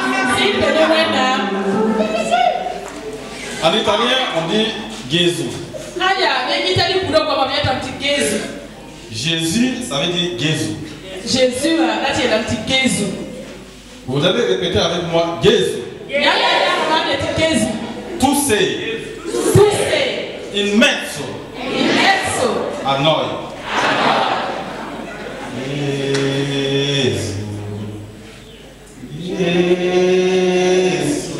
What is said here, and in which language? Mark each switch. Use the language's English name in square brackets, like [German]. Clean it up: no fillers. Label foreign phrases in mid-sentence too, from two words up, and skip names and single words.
[French] En italien, on dit Gesù. Jésus, ça veut dire Gesù. Jésus, Vous allez répéter avec moi Gesù. [Italian] Tu sei in mezzo a noi. Gesù. Gesù.